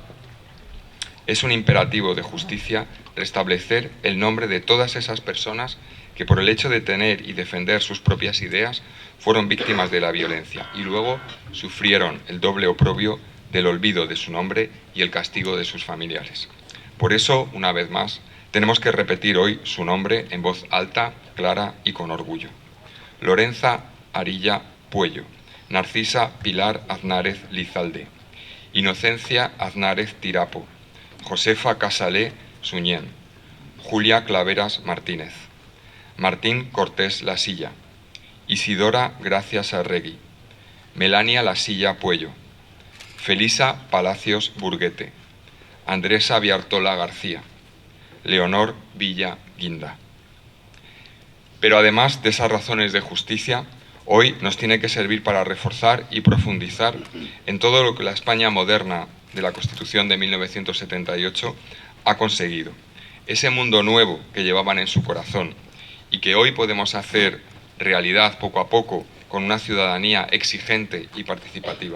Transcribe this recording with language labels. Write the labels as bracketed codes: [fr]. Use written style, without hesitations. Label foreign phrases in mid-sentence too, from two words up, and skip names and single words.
[es] Es un imperativo de justicia restablecer el nombre de todas esas personas que por el hecho de tener y defender sus propias ideas fueron víctimas de la violencia y luego sufrieron el doble oprobio del olvido de su nombre y el castigo de sus familiares. Por eso, una vez más, tenemos que repetir hoy su nombre en voz alta, clara y con orgullo. Lorenza Arilla Puello, Narcisa Pilar Aznárez Lizalde, Inocencia Aznárez Tirapo, Josefa Casalé Suñén, Julia Claveras Martínez, Martín Cortés Lasilla, Isidora Gracias Arregui, Melania Lasilla Puello, Felisa Palacios Burguete, Andresa Viartola García, Leonor Villa Guinda. Pero además de esas razones de justicia, hoy nos tiene que servir para reforzar y profundizar en todo lo que la España moderna de la Constitución de 1978 ha conseguido. Ese mundo nuevo que llevaban en su corazón y que hoy podemos hacer realidad poco a poco con una ciudadanía exigente y participativa.